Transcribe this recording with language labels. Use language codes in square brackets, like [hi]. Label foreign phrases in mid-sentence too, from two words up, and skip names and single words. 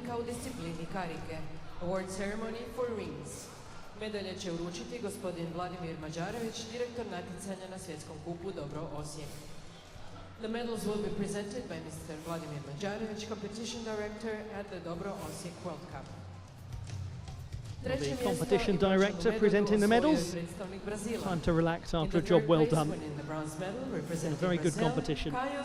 [en] Award ceremony for rings. [hr] Medalje će uručiti gospodin Vladimir Mađarević, direktor natjecanja na svjetskom kupu Dobro Osijek. [en] The medals will be presented by Mr. Vladimir Mađarević, competition director at the Dobro Osijek World Cup. The competition director presenting the medals. Time to relax after a job well done. A very good competition.